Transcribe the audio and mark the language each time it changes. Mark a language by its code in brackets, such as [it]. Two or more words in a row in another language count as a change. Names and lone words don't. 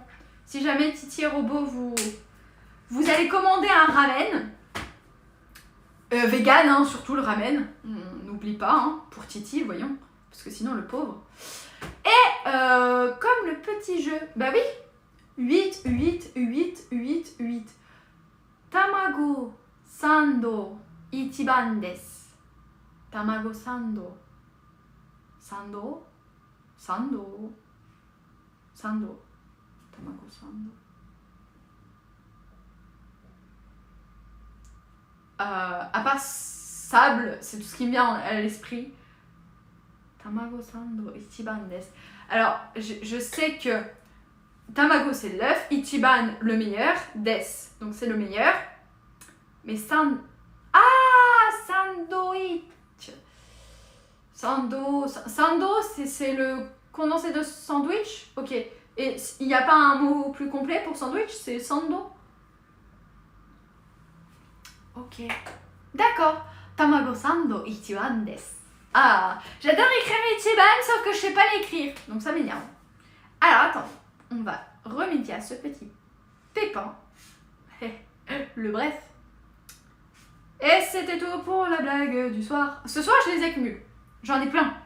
[fr] Si jamais Titi et Robot, vous allez commander un ramen. Vegan, hein, surtout le ramen. N'oublie pas, hein, pour Titi, voyons. Parce que sinon, le pauvre. Et comme le petit jeu, bah oui, 8, 8, 8, 8, 8. [ja] たまごサンド一番です. たまごサンド。サンド. サンド。サンド. たまごサンド. [fr] À part sable, c'est tout ce qui me vient à l'esprit. [ja] たまごサンド一番です. [fr] Alors, je sais que tamago c'est l'œuf, ichiban le meilleur, desu donc c'est le meilleur. Mais sandwich. Sando c'est le condensé de sandwich. Ok. Et il n'y a pas un mot plus complet pour sandwich, c'est sando. Ok. D'accord. [ja] たまごサンド一番です. [fr] Ah, j'adore écrire Ichiban, sauf que je sais pas l'écrire. Donc ça m'énerve. Alors attends, on va remédier à ce petit pépin. Le bref. Et c'était tout pour la blague du soir. Ce soir, je les accumule. J'en ai plein.